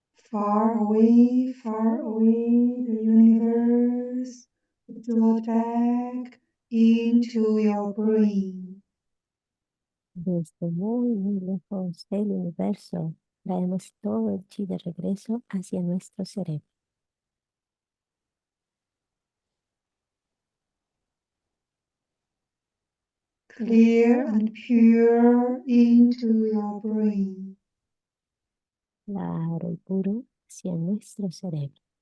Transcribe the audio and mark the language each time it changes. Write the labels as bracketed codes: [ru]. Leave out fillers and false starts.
[en] Far away, the universe brought back into your brain. [es] desde muy, muy lejos del universo, traemos todo el chi de regreso hacia nuestro cerebro. [en] Clear and pure into your brain. [es] Claro y puro hacia nuestro cerebro.